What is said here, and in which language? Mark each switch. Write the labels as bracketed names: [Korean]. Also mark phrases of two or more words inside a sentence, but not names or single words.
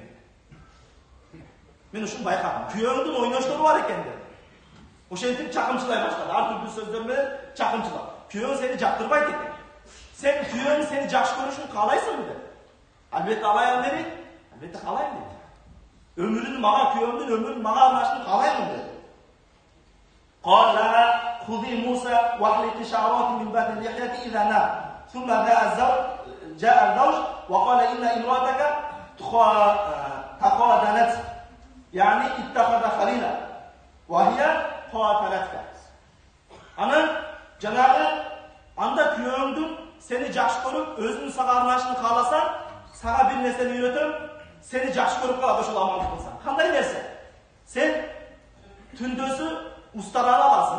[Kyrgyz] Мен ушуну байкадым. Күйөөңдүн ойноштору бар экен dedi. Ошентип чакымчылай баштады. Ар түрдүү сөздөр менен чакымчылап. Күйөөң сени жактырбайт экен. Сен күйөөң сени жакшы көрүшүн каалайсыңбы dedi. Албетте алайын dedi. Албетте каалайм dedi. Өмүрүн мага күйөөмдүн өмүрүн мага арнашын каалаймын dedi. [Arabic] قال لها خذي موسى واحلقي شعرات من بعد اللحية إذا نام ثم جاء الزوج وقال إن امرأتك تخادنت يعني اتخذ خليلا وهي قاتلتك. [Kyrgyz] Анан жанагы анда күйөөңдүн сени жакшы көрүп, өзүнүн сага арнашын кааласаң, сага бир нерсени үйрөтөм, сени жакшы көрүп калат ошол амалды кылсаң. Кандай нерсе? Сен түндөсү устараны аласың.